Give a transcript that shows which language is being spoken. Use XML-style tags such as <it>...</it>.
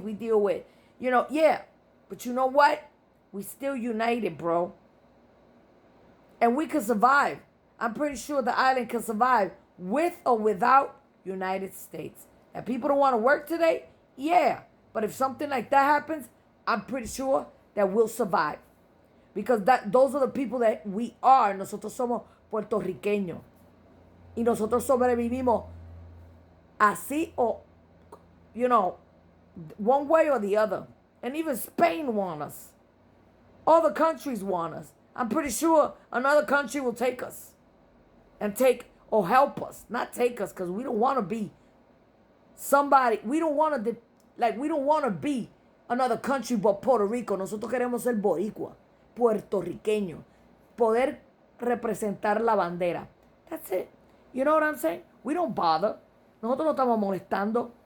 <en>We deal with, yeah. But you know what? We still united, bro. And we can survive. I'm pretty sure the island can survive with or without United States. And people don't want to work today? Yeah. But if something like that happens, I'm pretty sure that we'll survive. Because those are the people that we are.</en> <es>Nosotros somos puertorriqueños. Y nosotros sobrevivimos así o,</es> <en>one way or the other. And even Spain wants us. All the countries want us. I'm pretty sure another country will take us. And help us. Not take us, because we don't want to be somebody. We don't want to be another country but Puerto Rico.</en> <es>Nosotros queremos ser boricua, puertorriqueño. Poder representar la bandera.</es> <en>That's it. You know what I'm saying? We don't bother.</en> <es>Nosotros no estamos molestando.</es>